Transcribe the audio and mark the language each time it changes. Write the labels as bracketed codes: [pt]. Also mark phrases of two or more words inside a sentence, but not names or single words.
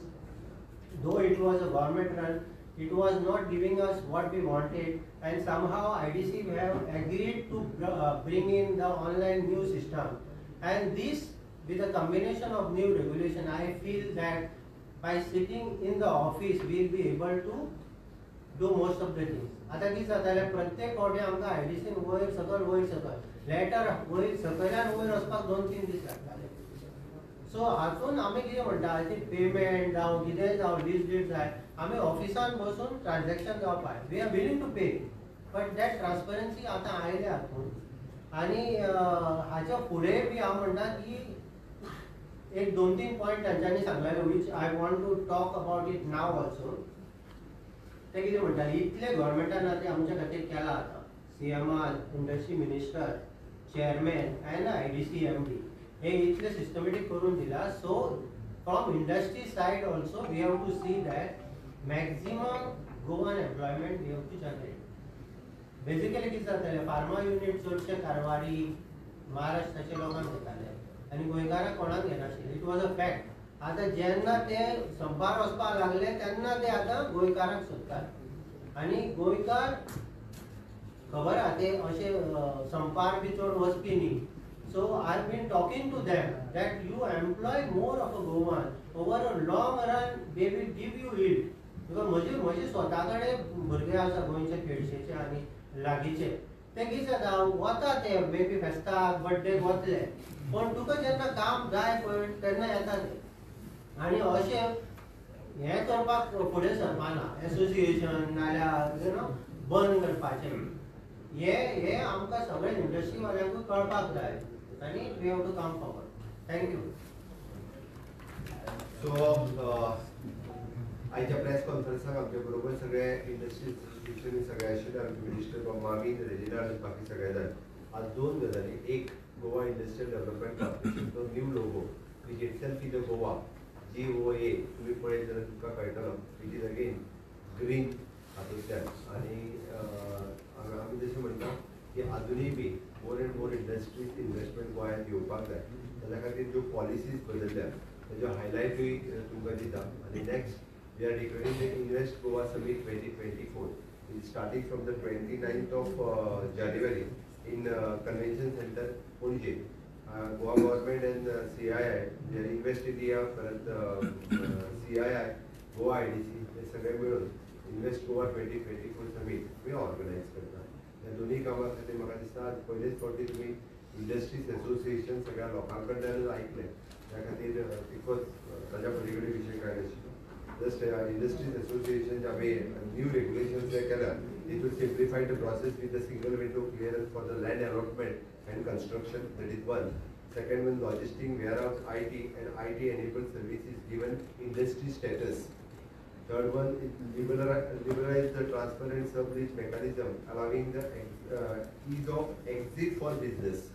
[en] Though it was a government run, it was not giving us what we wanted, and somehow IDC have agreed to bring in the online new system. And this, with a combination of new regulation, I feel that by sitting in the office, we will be able to do most of the things. [kok] आता किस जाता प्रत्येक फावटी आमकां आयडीसीन वयर सकल लेटर वयर सकल्यान वयर वचपाक 2-3 दीस लागताले. सो हातून आमी कितें म्हणटा, [en] I think [kok] पेमेंट जावं कितेंय जावं [en] lease deed [kok] जाय, आमी ऑफिसान बसून ट्रान्झॅक्शन जावपाक [en] we are willing to pay, but that transparency [kok] आतां आयल्या हातून. आनी हाच्या फुडें बी हांव म्हणटा की एक 2-3 पॉयंट तांच्यांनी सांगलेले, [en] which I want to talk about it now also. [kok] ते कितें म्हणटाले, इतले गव्हर्मेंटान आतां आमच्या खातीर केलां आतां, CMR, [en] industry minister, [kok] चेअरमॅन एंड IDC MD हे इतले सिस्टमॅटीक करून दिला. [en] so from industry side also we have to see that maximum Goan employment we have to generate. [kok] Basically कितें जातालें फार्मा युनिट चडशे कारवारी महाराष्ट्राचे लोकांक घेताले आनी गोंयकारांक कोणाक घेनाशिल्ले. [en] it was a fact. [kok] आतां जेन्ना ते संपार वचपाक लागले तेन्ना ते आतां गोंयकारांक सोदतात आनी गोंयकार खबर आहा ते अशे संपार बी चड वचपी न्ही. [en] So I've been talking to them that you employ more of a Goan. Over a long run, they will give you yield. [kok] Because म्हजे स्वता कडेन भुरगे आसा गोंयचे केळशेचे आनी लागींचे. ते कितें जाता वता ते बेबी फेस्ताक बर्थडेक वतले पण तुका जेन्ना काम जाय पळय तेन्ना येता ते. आनी अशें हें करपाक फुडें सरपाना एसोसिएशन नाल्यार बंद करपाचें. हे आमकां सगळे इंडस्ट्री वाल्यांकूय कळपाक जाय आनी [en] we have to come forward. [kok] थँक्यू. सो आयच्या प्रेस कॉन्फरन्साक आमचे बरोबर सगळे [en] industry association [kok] सगळे आशिल्ले आमचे मिनिस्टर मामीन रेजिना आनी बाकी सगळे जाण. आज दोन गजाली. एक गोवा इंडस्ट्रियल डेव्हलपमेंट कॉर्पोरेशन तो [en] new logo which itself is a Goa GOA [kok] तुम्ही पळयत जाल्यार तुमकां कळटलो [en] which is again green [kok] हातूंतल्यान. आनी आमी जशें म्हणटा की आजुनूय बी [en] more and more industries investment [kok] गोंयांत येवपाक जाय. ताच्या खातीर ज्यो पॉलिसीज बदलल्या ताज्यो हायलायटूय तुमकां दिता. [en] आनी next we are declaring the Invest Goa Summit 2024 starting from the 29th of January in Convention Center Pune. Goa government and CII, Invest India, CII, [kok] Goa IDC हे सगळे मिळून इन्वेस्ट गोवा 2024 समीट मी ऑर्गनायज करता. ह्या दोन्ही कामां खातीर म्हाका दिसता पयलेच फावटी तुमी [en] industries association [kok] सगळ्या लोकां कडल्यानूच आयकलें. त्या खातीर बिकॉज ताज्या पलीकडे विशय काय नाशिल्लो. [en] just industries association [kok] हांवें न्यू रेग्युलेशन्स जे केल्या [en] it will simplify the process with a single window clearance for the land allotment and construction. That is one. Second one, logistic, warehouse, IT and IT enabled services given industry status. Third one, it liberalize the transparent sub-lease mechanism, allowing the ease of exit for business.